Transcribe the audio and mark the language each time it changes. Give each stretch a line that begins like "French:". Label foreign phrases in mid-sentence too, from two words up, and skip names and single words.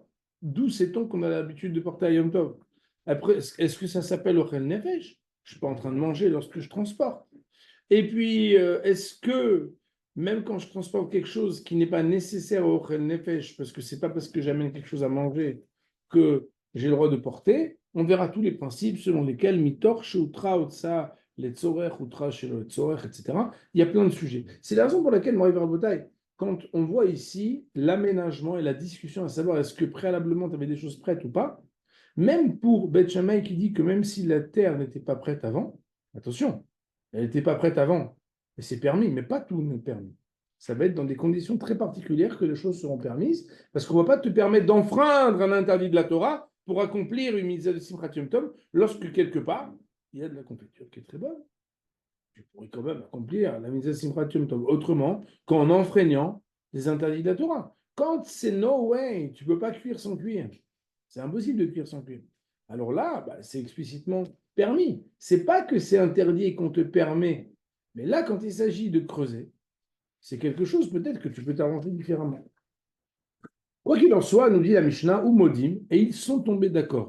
French: D'où sait-on qu'on a l'habitude de porter à
Hebrew: יום טוב?
French: Après, est-ce que ça s'appelle
Hebrew: אוכל נפש?
French: Je ne suis pas en train de manger lorsque je transporte. Et puis, est-ce que, même quand je transporte quelque chose qui n'est pas nécessaire au
Hebrew: אוכל נפש,
French: parce que ce n'est pas parce que j'amène quelque chose à manger que j'ai le droit de porter, on verra tous les principes selon lesquels
Hebrew: מתוך שהותרה הוצאה לצורך הותרה שלא לצורך,
French: etc. Il y a plein de sujets. C'est la raison pour laquelle, Moïse Rabotai, quand on voit ici l'aménagement et la discussion, à savoir est-ce que préalablement tu avais des choses prêtes ou pas, Même pour Beth Shammai qui dit que même si la terre n'était pas prête avant, attention, elle n'était pas prête avant, et c'est permis, mais pas tout n'est permis. Ça va être dans des conditions très particulières que les choses seront permises, parce qu'on ne va pas te permettre d'enfreindre un interdit de la Torah pour accomplir une mitzvah de
Hebrew: שמחת יום טוב,
French: lorsque quelque part, il y a de la confiture qui est très bonne. Tu pourrais quand même accomplir la mitzvah de
Hebrew: שמחת יום טוב
French: autrement qu'en enfreignant les interdits de la Torah. Quand c'est
English: no way,
French: tu ne peux pas cuire sans cuire. C'est impossible de cuire sans cuire. Alors là, c'est explicitement permis. C'est pas que c'est interdit et qu'on te permet. Mais là, quand il s'agit de creuser, c'est quelque chose peut-être que tu peux t'arranger différemment. Quoi qu'il en soit, nous dit la Mishnah, ou Modim, et ils sont tombés d'accord.